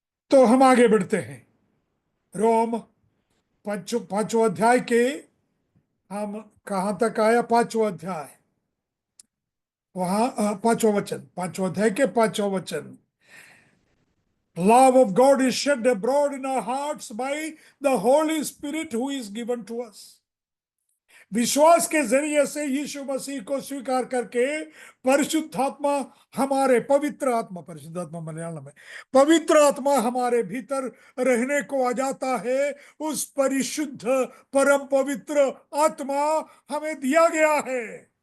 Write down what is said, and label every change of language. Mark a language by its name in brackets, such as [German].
[Hindi] तो हम आगे बढ़ते हैं। रोम पांचवा अध्याय के, हम कहां तक आया? पांचवा अध्याय, वहां पांचवा वचन, पांचवा अध्याय के पांचवा वचन। [English] Love of God is shed abroad in our hearts by the Holy Spirit who is given to us. [Hindi] विश्वास के जरिए से यीशु मसीह को स्वीकार करके परिशुद्ध आत्मा हमारे, पवित्र आत्मा, परिशुद्ध आत्मा मलयालम में, पवित्र आत्मा हमारे भीतर रहने को आ जाता है। उस परिशुद्ध परम पवित्र आत्मा हमें दिया गया है।